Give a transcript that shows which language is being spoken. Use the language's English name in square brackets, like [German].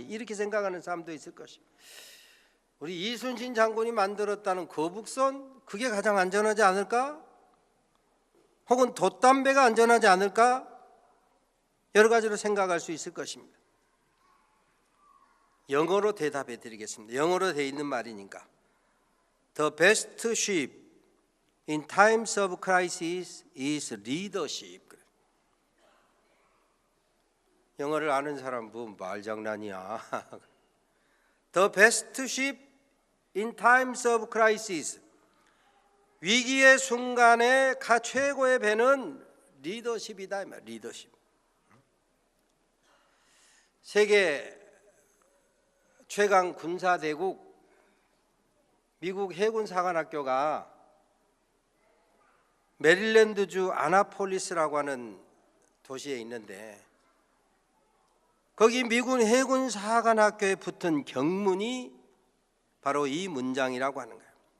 [Korean] 이렇게 생각하는 사람도 있을 것입니다. 우리 이순신 장군이 만들었다는 거북선, 그게 가장 안전하지 않을까? 혹은 돛담배가 안전하지 않을까? 여러 가지로 생각할 수 있을 것입니다. 영어로 대답해 드리겠습니다. 영어로 되어 있는 말이니까. [English] The best ship in times of crisis is leadership. [Korean] 영어를 아는 사람 뭐 말장난이야. [English] The best ship in times of crisis. [Korean] 위기의 순간에 최고의 배는 리더십이다. 리더십. 세계 최강 군사대국 미국 해군사관학교가 메릴랜드주 아나폴리스라고 하는 도시에 있는데, 거기 미군 해군사관학교에 붙은 경문이 바로 이 문장이라고 하는 거예요.